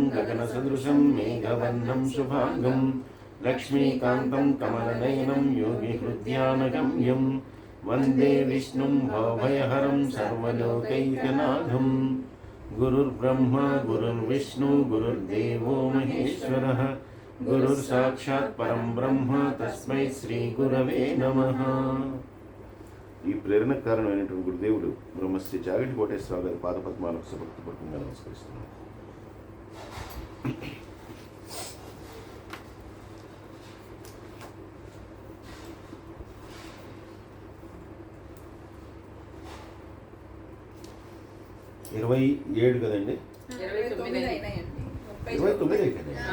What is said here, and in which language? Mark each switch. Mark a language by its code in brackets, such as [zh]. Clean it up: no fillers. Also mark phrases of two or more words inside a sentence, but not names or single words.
[sa] गगनसदृशं मेघवर्णं शुभांगं लक्ष्मीकान्तं कमलनयनं योगिहृद्यानगम्यं वन्दे विष्णुं भवभयहरं सर्वलोकैकनाथं गुरुर्ब्रह्मा गुरुर्विष्णु गुरुर्देवो महेश्वरः गुरुर्साक्षात् परं ब्रह्म तस्मै శ్రీ గురవే నమః. [te] ఈ ప్రేరణకు కారణమైనటువంటి గురుదేవుడు బ్రహ్మశ్రీ చాగంటి కోటేశ్వరరావు గారి పాదపద్మాలకు సుభక్తిపూర్వకంగా నమస్కరిస్తున్నాను. ఇరవై 27 కదండి, 29 అయిపోయింది.